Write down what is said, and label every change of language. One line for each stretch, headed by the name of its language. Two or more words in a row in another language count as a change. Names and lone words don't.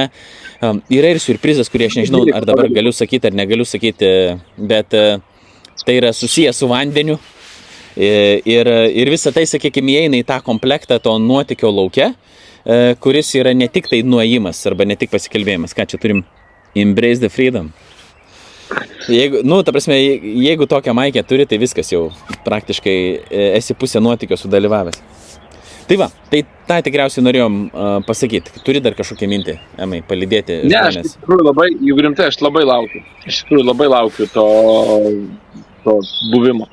Lithuanian: Yra ir surprizas, kurį aš nežinau, ar dabar galiu sakyti ar negaliu sakyti, bet tai yra susijęs su vandeniu. Ir visa tai, sakykime, įeina į tą komplektą to nuotykio lauke, kuris yra ne tik tai nuėjimas arba ne tik pasikalbėjimas. Ką čia turim?
English: Embrace the freedom.
Lithuanian: Jeigu tokią maikę turi, tai viskas jau praktiškai esi pusę nuotykio sudalyvavęs. Tai va, tai tą tikriausiai norėjom pasakyti. Turi dar kažkokią mintį, Emai, palydėti žmonės? Ne, aš iš tikrųjų labai, jeigu rimtai, aš labai laukiu. Iš tikrųjų labai laukiu to buvimo.